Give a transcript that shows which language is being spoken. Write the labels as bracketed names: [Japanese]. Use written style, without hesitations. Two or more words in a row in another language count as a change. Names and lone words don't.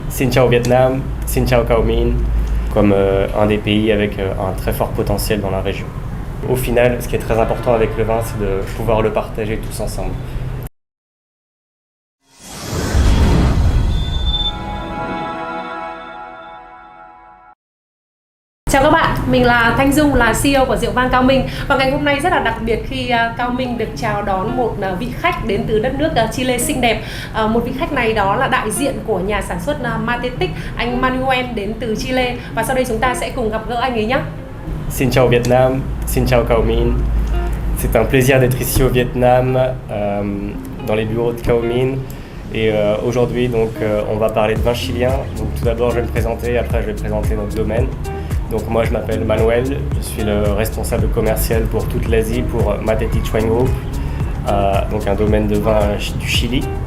[Vietnamese] Xin chào Vietnam, Xin chào Cao Minh, [French] comme un des pays avec un très fort potentiel dans la région. Au final, ce qui est très important avec le vin, c'est de pouvoir le partager tous ensemble. [Vietnamese] Chào các bạn, mình là Thanh Dung, là CEO của Rượu Vang Cao Minh. Và ngày hôm nay rất là đặc biệt khi Cao Minh được chào đón một vị khách đến từ đất nước Chile xinh đẹp. Một vị khách này đó là đại diện của nhà sản xuất Matetic, anh Manuel đến từ Chile. Và sau đây chúng ta sẽ cùng gặp gỡ anh ấy nhé. Xin chào Vietnam, Xin chào Cao Minh. [French] C'est un plaisir d'être ici au Vietnam, dans les bureaux de Cao Minh. Et aujourd'hui, donc, on va parler de vin chilien. Donc, tout d'abord, je vais me présenter, après je vais présenter notre domaine. Donc moi je m'appelle Manuel, je suis le responsable commercial pour toute l'Asie pour Matetic Wine Group, donc un domaine de vin du Chili.